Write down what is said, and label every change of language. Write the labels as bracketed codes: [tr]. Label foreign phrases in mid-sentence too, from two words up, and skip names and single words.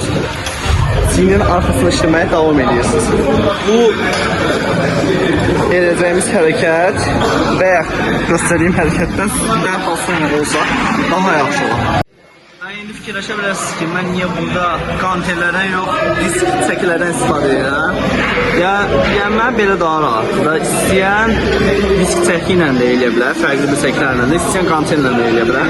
[tr] Çiyinin arkasını işlemeye devam ediyorsunuz. Bu edeceğimiz hareket veya gösterdiğim hareketten [az] dərhal sonra olsa daha yaxşı olur. İndi fikirləşə bilərsiniz ki, mən niyə burada qantellərdən yox, disk çəkilərdən istifadə edirəm? Yəni mən belə daha rahatdır. İstəyən disk çəki ilə də eləyə bilər, fərqli bir çəkilərlə də, istəyən qantellə də eləyə bilər.